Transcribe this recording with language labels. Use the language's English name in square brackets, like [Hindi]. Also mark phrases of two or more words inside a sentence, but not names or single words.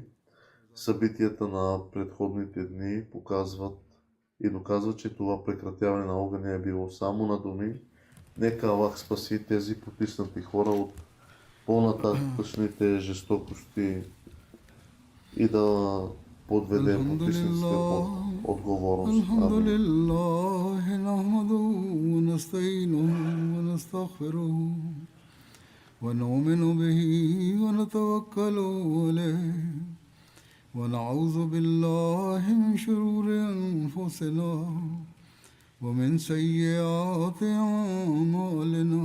[Bulgarian] Събитията на предходните дни доказват, че това прекратяване на огъня е било само на думи. Нека Аллах спаси тези потиснати хора от по-нататъчните жестокости и да подведе потиснатите под отговорност. [Arabic] ونعوذ بالله من شرور أنفسنا ومن سيئات أعمالنا